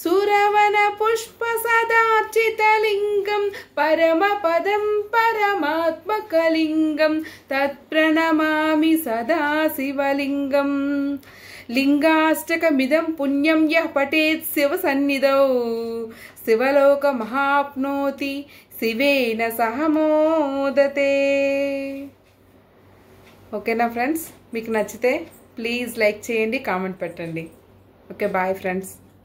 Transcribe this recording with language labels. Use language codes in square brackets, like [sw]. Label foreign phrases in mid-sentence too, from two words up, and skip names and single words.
[sa] सुरवनपुष्पसदार्चितलिङ्गं परमपदं परमात्मकलिङ्गं तत्प्रणमामि सदा शिवलिङ्गं लिंगाष्टकमिदं पुण्यं यः पठेत् शिवसन्निधौ शिवलोकमहाप्नोति शिवेन सह मोदते. [te] ఓకేనా ఫ్రెండ్స్? మీకు నచ్చితే [en] please like [te] చేయండి, కామెంట్ పెట్టండి. [en] Okay, bye friends.